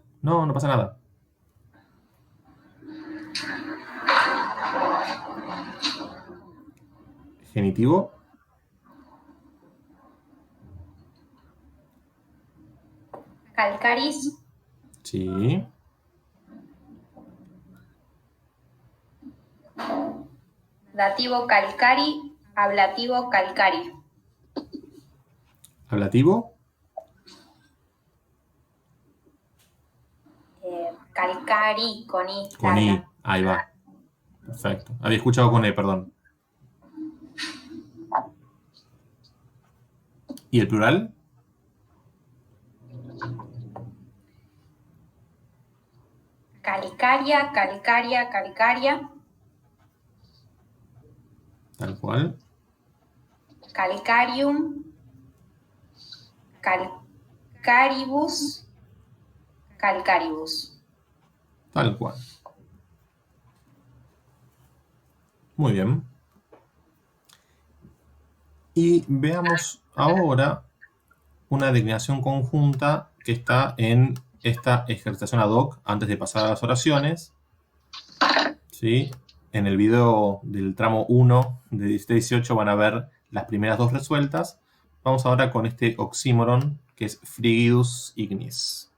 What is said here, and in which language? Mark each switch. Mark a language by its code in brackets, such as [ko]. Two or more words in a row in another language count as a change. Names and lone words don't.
[es] No pasa nada. Genitivo. Calcaris, Sí. dativo calcari, ablativo calcari. Ablativo. Calcari con I. Con I. larga. Ahí va. Perfecto. Había escuchado con E, perdón. ¿Y el plural? [la] Calcaria, calcaria, calcaria. [es] Tal cual. [la] Calcarium, calcaribus, calcaribus. [es] Tal cual. Muy bien. Y veamos ahora una declinación conjunta que está en esta ejercitación ad hoc antes de pasar a las oraciones. ¿Sí? En el video del tramo 1 de 17-18 van a ver las primeras dos resueltas. Vamos ahora con este oxímoron que es [la] frigidus ignis.